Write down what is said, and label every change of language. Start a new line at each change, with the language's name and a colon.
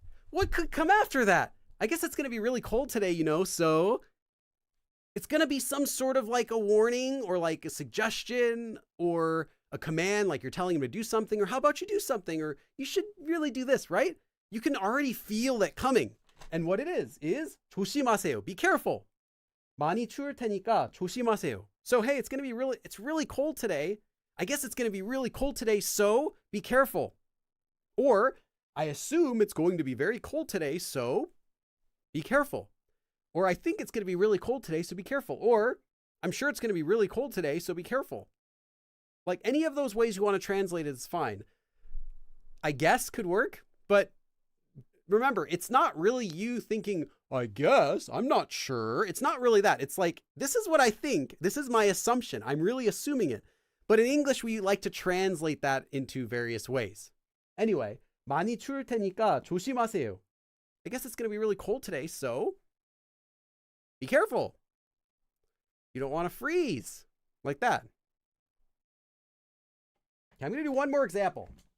English: What could come after that? I guess it's going to be really cold today, so it's going to be some sort of like a warning or like a suggestion or a command, like you're telling him to do something, or how about you do something, or you should really do this, right? You can already feel that coming. And what it is
Korean: 조심하세요,
English: be careful.
Korean: 많이 추울 테니까 조심하세요.
English: So, hey, it's really cold today. I guess it's going to be really cold today, so be careful. Or, I assume it's going to be very cold today, so be careful. Or, I think it's going to be really cold today, so be careful. Or, I'm sure it's going to be really cold today, so be careful. Like any of those ways you want to translate it is fine. I guess could work, but remember, it's not really you thinking, I guess, I'm not sure. It's not really that. It's like, this is what I think. This is my assumption. I'm really assuming it. But in English, we like to translate that into various ways. Anyway,
Korean: 많이 추울 테니까 조심하세요.
English: I guess it's going to be really cold today, so be careful. You don't want to freeze like that. Okay, I'm going to do one more example.